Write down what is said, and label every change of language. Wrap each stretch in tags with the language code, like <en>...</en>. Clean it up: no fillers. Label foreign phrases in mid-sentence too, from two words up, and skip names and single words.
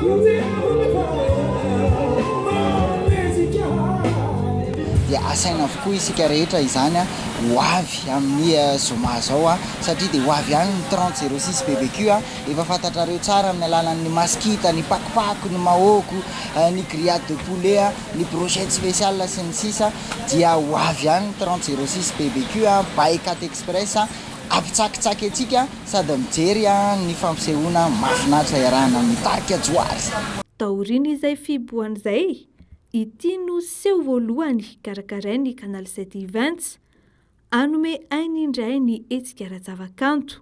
<mg>Asaina avokoa isika rehetra izany a hoavy amin'ny zoma zao a satria dia hoavy ihany ny 3006 BBQ a efa fantatrareo tsara amin'ny alalan'ny maskita, ny pakopako, ny mahoko, ny</mg> <fr>grillade de poulet</fr> <mg>a, ny</mg> <fr>brochette spéciale</fr> <mg>sy ny sisa dia hoavy ihany ny 3006 BBQ a by 4 Express a ampitsakitsaky atsika sady mijery a ny fampisehoana mahafinaritra iarahana mitarika joary. Taorina izay fiboan'izay ity no seho voalohany karakarainy Canal 7 Events anome ainy indray ny hetsika ara-javakanto.</mg>